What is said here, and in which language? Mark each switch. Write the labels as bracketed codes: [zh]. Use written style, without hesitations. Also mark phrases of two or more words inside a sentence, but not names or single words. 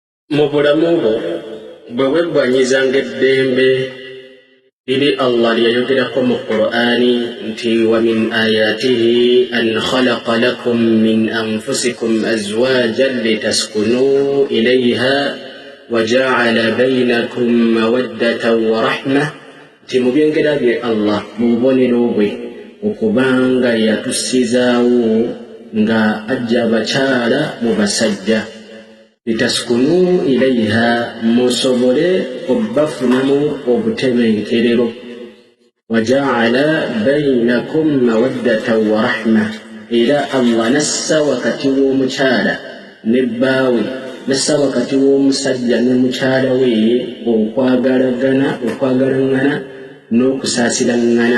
[lg] mu bulamu bwo bwe weggwanyizanga eddembe liri Allah lyayogerako mu Qur'ani nti [ar] ومن آياته أن خلق لكم من أنفسكم أزواجا لتسكنوا إليها وجعل بينكم مودة ورحمة, nti [lg] mu byengera bye Allah mu bubonero bwe okubanga yatusizaawo nga ajja abakyala mu basajja [ar] لتسكنوا إليها [lg] musobole obbafunamu obutebenkerero [ar] وجعل بينكم مودة ورحمة, [lg] era Allah nassa wakati w'omukyala ne bbaawe, nassa wakati w'omusajja ne mukyala we okwagalagana n'okusaasirangana.